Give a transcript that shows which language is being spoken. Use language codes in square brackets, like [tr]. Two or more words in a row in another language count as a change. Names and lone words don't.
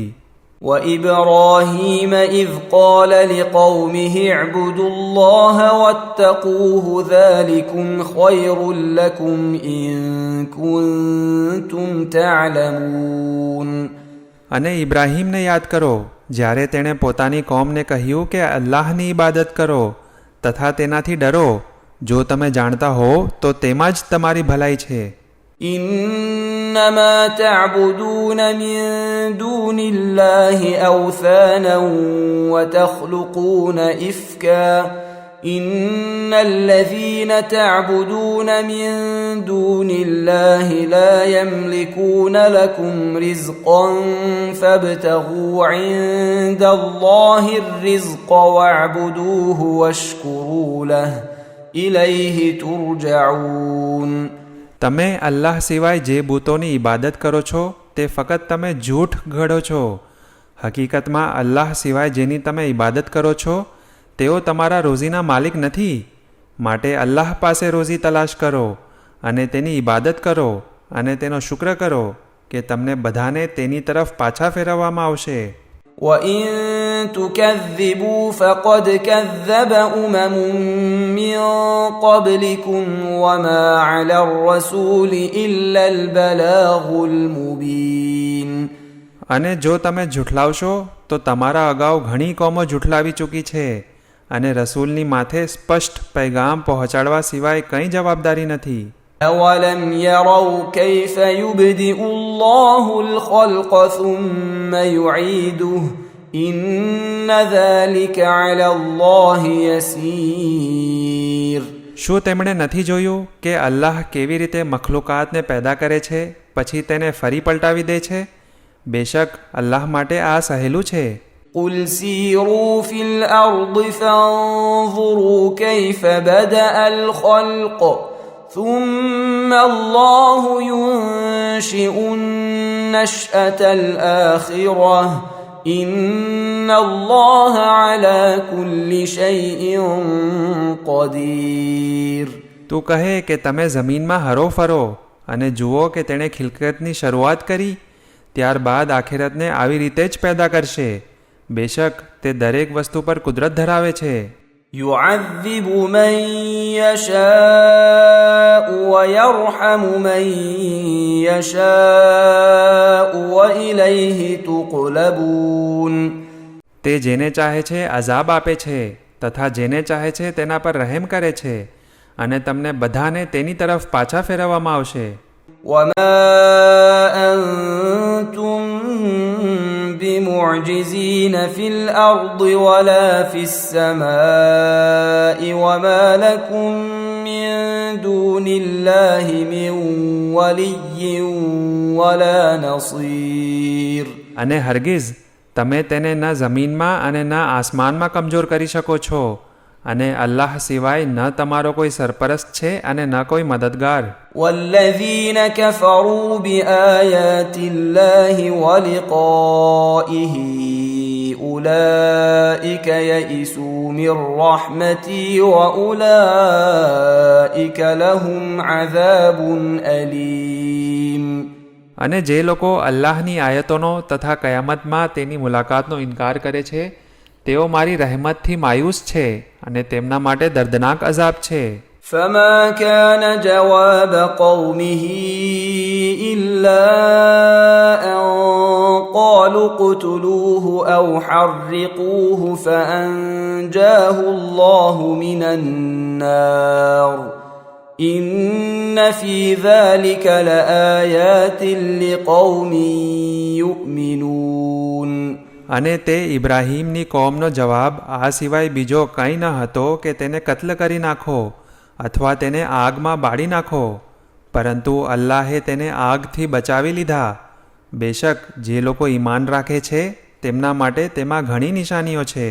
[ar] وَإِبْرَاهِيمَ إِذْ قَالَ لِقَوْمِهِ اعْبُدُوا اللَّهَ وَاتَّقُوهُ ذَلِكُمْ خَيْرٌ لَكُمْ إِن كُنتُمْ تَعْلَمُونَ. [gu] અને ઇબ્રાહીમને યાદ કરો જ્યારે તેણે પોતાની કોમને કહ્યું કે અલ્લાહની ઇબાદત કરો તથા તેનાથી ડરો, જો તમે જાણતા હો તો તેમાં જ તમારી ભલાઈ છે. [ar] إنما تعبدون من دون الله أوثانا وتخلقون إفكا إن الذين تعبدون من دون الله لا يملكون لكم رزقا فابتغوا عند الله الرزق واعبدوه واشكروا له إليه ترجعون. [gu] તમે અલ્લાહ સિવાય જે બુતોની ઇબાદત કરો છો તે ફક્ત તમે જૂઠ ઘડો છો. હકીકતમાં અલ્લાહ સિવાય જેની તમે ઇબાદત કરો છો તેઓ તમારા રોઝીના માલિક નથી, માટે અલ્લાહ પાસે રોઝી તલાશ કરો અને તેની ઇબાદત કરો અને તેનો શુક્ર કરો કે તમને બધાને તેની તરફ પાછા ફેરવવામાં આવશે. [ar] وَإِن تُكَذِّبُوا فَقَدْ كَذَّبَ أُمَمٌ مِّن قَبْلِكُمْ وَمَا عَلَى الرَّسُولِ إِلَّا الْبَلَاغُ الْمُبِينُ. [gu] અને જો તમે ઝૂઠલાવશો તો તમારા અગાઉ ઘણી કોમો ઝૂઠલાવી ચૂકી છે, અને રસૂલની માથે સ્પષ્ટ પૈગામ પહોંચાડવા સિવાય કંઈ જવાબદારી નથી. [ar] أَوَلَمْ يَرَوْا كَيْفَ يُبْدِئُ اللَّهُ الْخَلْقَ ثُمَّ يُعِيدُهُ إِنَّ ذَلِكَ عَلَى اللَّهِ يَسِيرٌ. [gu] શું તેમણે નથી જોયું કે અલ્લાહ કેવી રીતે મખલુકાતને પેદા કરે છે પછી તેને ફરી પલટાવી દે છે? બેશક અલ્લાહ માટે આ સહેલું છે. [ar] قُلْ سِيرُوا فِي الْأَرْضِ فَانظُرُوا كَيْفَ بَدَأَ الْخَلْقَ ثُمَّ اللَّهُ يُنشِئُ النَّشْأَةَ الْآخِرَةَ إِنَّ اللَّهَ عَلَى كُلِّ شَيْءٍ قَدِيرٌ. [gu] તું કહે કે તમે જમીનમાં હરો ફરો અને જુઓ કે તેણે ખિલકતની શરૂઆત કરી, ત્યારબાદ આખિરતને આવી રીતે જ પેદા કરશે. બેશક તે દરેક વસ્તુ પર કુદરત ધરાવે છે. [ar] يُعَذِّبُ مَن يَشَاءُ وَيَرْحَمُ مَن يَشَاءُ وَإِلَيْهِ تُقْلَبُونَ. [gu] તે જેને ચાહે છે અઝાબ આપે છે તથા જેને ચાહે છે તેના પર રહેમ કરે છે, અને તમને બધાને તેની તરફ પાછા ફેરવવામાં આવશે. [ar] وَمَا أَنْتُمْ بمعجزين في الأرض ولا في السماء وما لكم من دون الله من ولي ولا نصير. [gu] અને હરગીઝ તમે તેને ન જમીનમાં અને ન આસમાનમાં કમજોર કરી શકો છો, અને અલ્લાહ સિવાય ન તમારો કોઈ સરપરસ્ત છે અને ન કોઈ મદદગાર. [ar] والذين كفروا بآيات الله ولقائه أولئك يئسوا من رحمتي وأولئك لهم عذاب أليم. [gu] અને જે લોકો અલ્લાહની આયતોનો તથા કયામતમાં તેની મુલાકાતનો ઇનકાર કરે છે તેઓ મારી રહેમતથી માયુસ છે અને તેમના માટે દર્દનાક અઝાબ છે. [ar] فما كان جواب قومه إلا أن قالوا اقتلوه أو حرقوه فأنجاه الله من النار إن في ذلك لآيات لقوم يؤمنون. [gu] અને તે ઇબ્રાહીમની કોમનો જવાબ આ સિવાય બીજો કંઈ ન હતો કે તેને કત્લ કરી નાખો અથવા તેને આગમાં બાળી નાખો, પરંતુ અલ્લાહે તેને આગથી બચાવી લીધા. બેશક જે લોકો ઈમાન રાખે છે તેમના માટે તેમાં ઘણી નિશાનીઓ છે.